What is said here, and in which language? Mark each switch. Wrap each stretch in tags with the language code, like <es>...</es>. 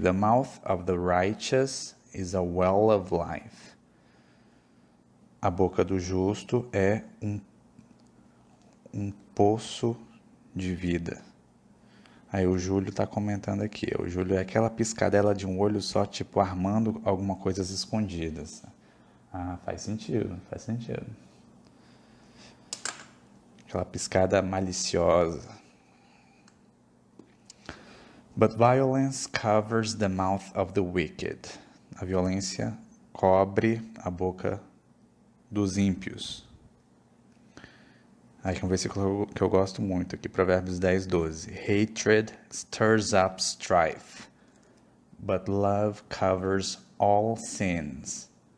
<en>The mouth of the righteous is a well of life.</en> <pt>A boca do justo é um poço de vida. Aí o Júlio está comentando aqui. O Júlio é aquela piscadela de um olho só, tipo armando alguma coisa escondidas. Ah, faz sentido. Aquela piscada maliciosa.</pt> <en>But violence covers the mouth of the wicked.</en> <pt>A violência cobre a boca dos ímpios. Aí tem um versículo que eu gosto muito aqui, Provérbios 10:12.</pt> <en>Hatred stirs up strife, but love covers all sins.</en>